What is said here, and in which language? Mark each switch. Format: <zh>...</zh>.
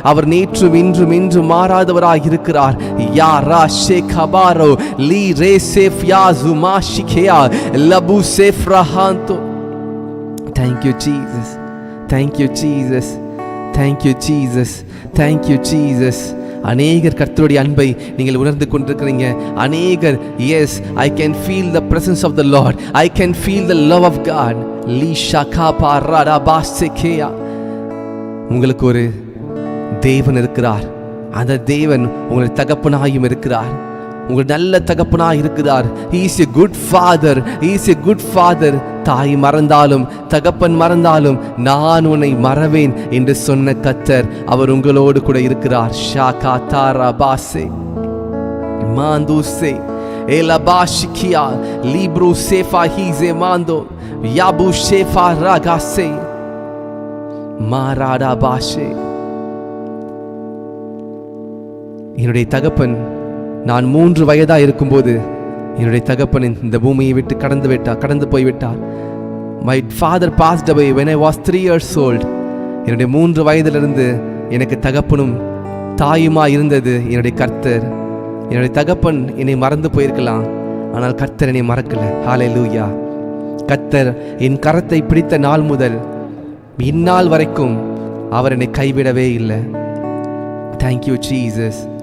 <ta>அவர் நேற்றும் இன்றும் இன்றும் மாறாதவராக இருக்கிறார். யா ரா ஷேக் ஹபாரோ லீ ரே safe yeah Juma ஷிகேயா லபு safe ரஹாந்தோ.</ta> <en>Thank you Jesus. Thank you Jesus. Thank you Jesus. Thank you Jesus.</en> <ta>அநேகர் கர்த்தருடைய அன்பை நீங்கள் உணர்ந்து கொண்டிருக்கிறீங்க.</ta> <en>அநேகர், yes, I can feel the presence of the Lord. I can feel the love of God. லீ ஷகா பாரா பாஸ்கேயா.</en> <ta>உங்களுக்கு ஒரு தேவன் இருக்கிறார். அந்த தேவன் உங்கள் தகப்பனாயும் இருக்கிறார். உங்கள் நல்ல தகப்பனாய் இருக்கிறார்.</ta> <en>He is a good father. He is a good father.</en> <ta>தாய் மறந்தாலும் தகப்பன் மறந்தாலும் நான் உன்னை மறவேன் என்று சொன்ன கர்த்தர் அவர் உங்களோடு கூட இருக்கிறார். ஷாகா தாரா பாசே மாந்துசே எலபாஷிகியா லிப்ரு சேஃபா ஹீசே மாந்தோ யாபு ஷேஃபா ராகாசே மாராடா பாஷே. என்னுடைய தகப்பன், நான் 3 வயதா இருக்கும்போது என்னுடைய தகப்பன் இந்த பூமியை விட்டு கடந்து போய்விட்டார்.</ta> <en>My father passed away when I was 3 years old.</en> <ta>என்னுடைய 3 வயதிலிருந்து எனக்கு தகப்பனும் தாயுமா இருந்தது என்னுடைய கர்த்தர். என்னுடைய தகப்பன் என்னை மறந்து போயிருக்கலாம், ஆனால் கர்த்தர் என்னை மறக்கல. ஹல்லேலூயா. கர்த்தர் என் கரத்தை பிடித்த நாள் முதல் இந்நாள் வரைக்கும் அவர் என்னை கைவிடவே இல்லை.</ta> <en>Thank you Jesus.</en>